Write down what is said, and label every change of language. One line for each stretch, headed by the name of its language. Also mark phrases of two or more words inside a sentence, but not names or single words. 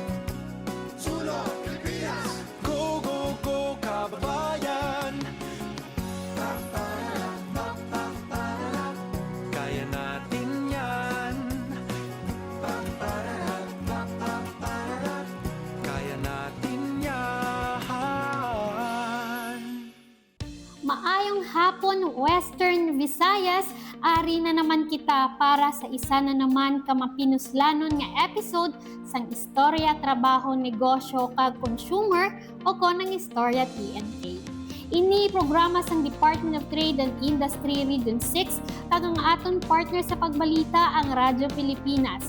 Filipino: Sulong Pilipinas!
English: Go, go, go,
Filipino: kababayan! Kaya natin yan. Kaya natin yan.
Hiligaynon: Maayong hapon, Western Visayas. Ari na naman kita para sa isa na naman kamapinuslanon nga episode sang Istorya, Trabaho, Negosyo, kag Consumer o konang Istorya TNK. Ini programa sang Department of Trade and Industry Region 6 kag ang aton partner sa pagbalita ang Radyo Pilipinas.